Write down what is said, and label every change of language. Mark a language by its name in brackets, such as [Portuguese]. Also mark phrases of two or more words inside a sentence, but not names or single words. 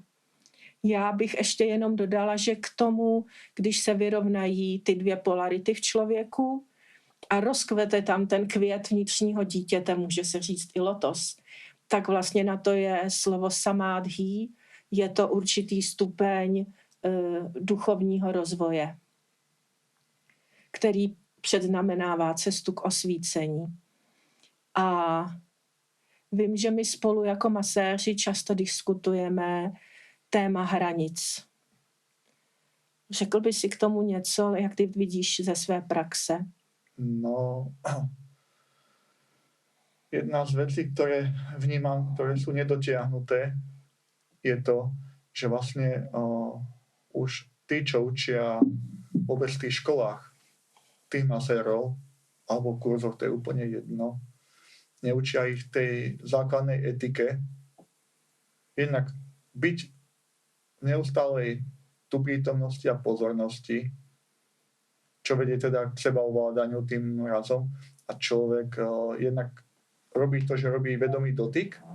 [Czech] Já bych ještě jenom dodala, že k tomu, když se vyrovnají ty dvě polarity v člověku a rozkvete tam ten květ vnitřního dítěte, může se říct i lotos, tak vlastně na to je slovo samádhí, je to určitý stupeň duchovního rozvoje, který předznamenává cestu k osvícení. A vím, že my spolu jako maséři často diskutujeme téma hranic. Řekl by si k tomu něco, jak ty vidíš ze své praxe? [Slovak] No, jedna z vecí, ktoré vnímam, ktoré sú nedotiahnuté, je to, že vlastne už tí, čo učia vôbec v tých školách, tých masérov, alebo v kurzoch, to je úplne jedno, neučia ich tej základnej etike, jednak byť v neustálej tu prítomnosti a pozornosti, čo vedie teda k sebaovládaniu tým razom a človek jednak robí to, že robí vedomý dotyk,